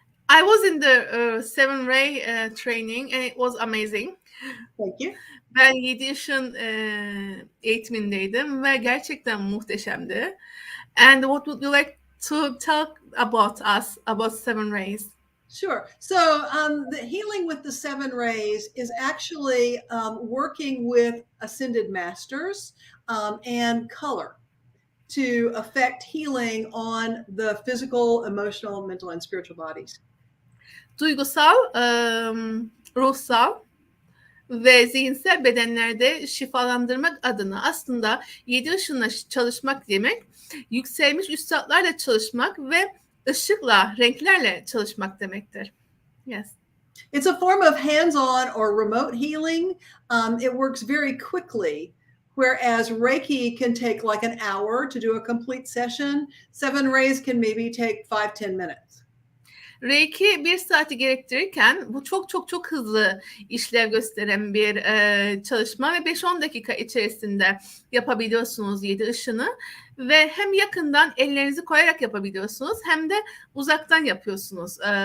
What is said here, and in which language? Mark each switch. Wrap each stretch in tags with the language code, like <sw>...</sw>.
<en>I was in the 7 ray training and it was amazing. Thank you.</en> <tr>Ben 7 ışın eğitimindeydim ve gerçekten muhteşemdi.</tr> <en>And what would you like to talk about us, about 7 rays? Sure. So the healing with the 7 rays is actually working with ascended masters and color to affect healing on the physical, emotional, mental, and spiritual bodies.</en> <tr>Duygusal, ruhsal ve zihinsel bedenlerde şifalandırmak adına aslında 7 ışınla çalışmak demek, yükselmiş üstadlarla çalışmak ve ışıkla, renklerle çalışmak demektir.</tr> <en>Yes. It's a form of hands-on or remote healing. It works very quickly, whereas Reiki can take like an hour to do a complete session. 7 rays can maybe take 5-10 minutes.</en> <tr>Reiki 1 saati gerektirirken bu çok hızlı işlev gösteren bir çalışma ve 5-10 dakika içerisinde yapabiliyorsunuz 7 ışını ve hem yakından ellerinizi koyarak yapabiliyorsunuz hem de uzaktan yapıyorsunuz.</tr>